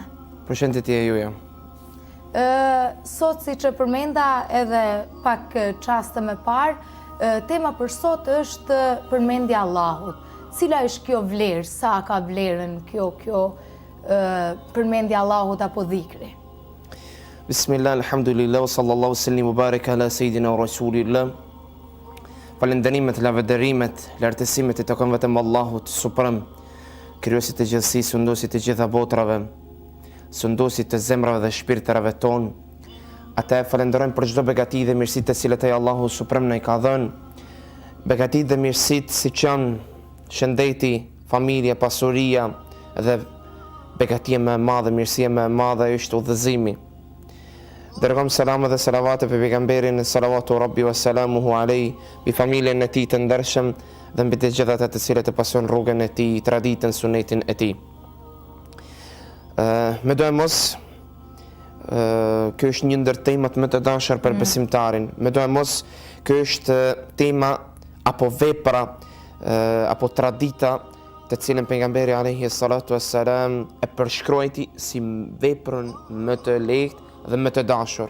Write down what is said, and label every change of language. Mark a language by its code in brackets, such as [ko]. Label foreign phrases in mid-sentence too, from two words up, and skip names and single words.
[sq] Përshëndetje juja. Sot, si që përmenda edhe pak qaste me parë, tema për sot është përmendja Allahut. Cila është kjo vlerë, sa ka vlerën kjo përmendja Allahut apo dhikri? [ar] بسم الله، الحمد لله، صلى الله سلم وبارك على سيدنا ورسول الله. [sq] Falenderimet, lavdërimet, lartësimet i takon vetëm Allahut suprem, krijuesit të gjithësisë, sunduesit të gjitha botrave, sunduesit të zemrave dhe shpirtërave tonë. Ata e falenderojmë për çdo begati dhe mirësi të cilat ai Allahu suprem na i ka dhënë. Begati dhe mirësit si që janë shëndeti, familja, pasuria dhe begatia më e madhe, mirësia më e madhe është udhëzimi. Dërgojmë selama dhe salavate për pejgamberin, [ar] صلوات ربي وسلامه عليه, [sq] bi familjen e tij të ndershëm dhe mbi të gjithat ata të cilët e pasojnë rrugën e tij, traditën, sunetin e tij. Me do e mos, kjo është një ndër temat më të dashur për besimtarin. Me do e mos, kjo është tema apo vepra apo tradita të cilën pejgamberi [ar] عليه الصلاة والسلام [sq] e përshkruajti si veprën më të lehtë dhe më të dashur.